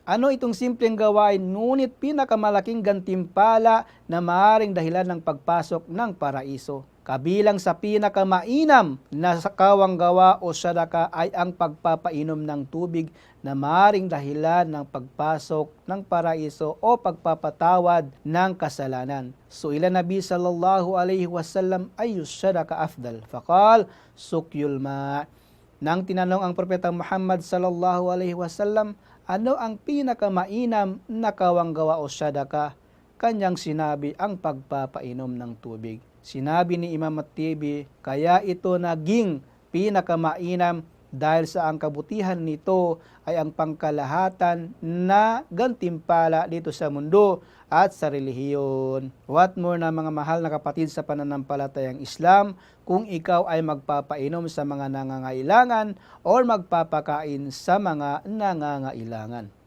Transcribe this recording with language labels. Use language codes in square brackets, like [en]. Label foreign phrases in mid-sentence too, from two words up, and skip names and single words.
[tl] Ano itong simpleng gawain ngunit pinakamalaking gantimpala na maaaring dahilan ng pagpasok ng paraiso. Kabilang sa pinakamainam na kawang gawa o sadaka ay ang pagpapainom ng tubig na maaaring dahilan ng pagpasok ng paraiso o pagpapatawad ng kasalanan. [ar] سئل النبي صلى الله عليه وسلم أي الصدقة أفضل? فقال سقي الماء'. [tl] Nang tinanong ang propeta Muhammad [ar] صلى الله عليه وسلم, [tl] ano ang pinakamainam na kawang gawa o sadaka? Kanyang sinabi ang pagpapainom ng tubig. Sinabi ni Imam At-Tibi, kaya ito naging pinakamainam dahil sa ang kabutihan nito ay ang pangkalahatan na gantimpala dito sa mundo at sa relihiyon. [en] What more [tl] na mga mahal na kapatid sa pananampalatayang Islam, kung ikaw ay magpapainom sa mga nangangailangan o magpapakain sa mga nangangailangan.